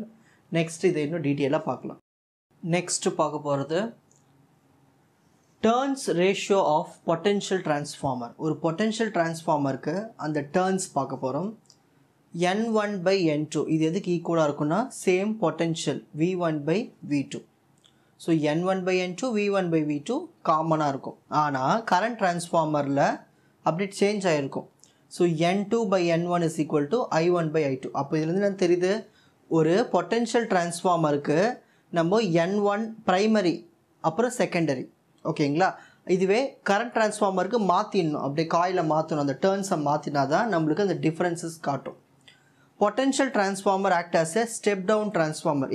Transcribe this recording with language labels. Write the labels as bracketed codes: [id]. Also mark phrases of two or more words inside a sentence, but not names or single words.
[ta] நெக்ஸ்ட் இதை இன்னும் டீட்டெயிலாக பார்க்கலாம். நெக்ஸ்ட்டு பார்க்க போகிறது [en] turns ratio of potential transformer. [ta] ஒரு [en] potential transformer-க்கு [ta] அந்த டர்ன்ஸ் பார்க்க போகிறோம். [en] N1 by N2 [ta] இது எதுக்கு ஈக்குவலாக இருக்குன்னா [en] same potential V1 by V2. [ta] ஸோ [en] N1 by N2 V1 by V2 [ta] காமனாக இருக்கும். ஆனால் [en] current transformer-இல் [ta] அப்படி சேஞ்ச் ஆகிருக்கும். [en] ஸோ N2 by N1 is equal to I1 by I2. [ta] அப்போ இதுலேருந்து என்ன தெரியுது, ஒரு [en] potential transformer-க்கு [ta] நம்ம N1 ப்ரைமரி அப்புறம் செகண்டரி, ஓகேங்களா. இதுவே [en] current transformer-க்கு [ta] மாற்றிடணும், அப்படியே காயில் மாற்றணும், அந்த டேர்ன்ஸை மாற்றினா தான் நம்மளுக்கு அந்த டிஃப்ரென்சஸ் காட்டும். [en] potential transformer act as a step down transformer.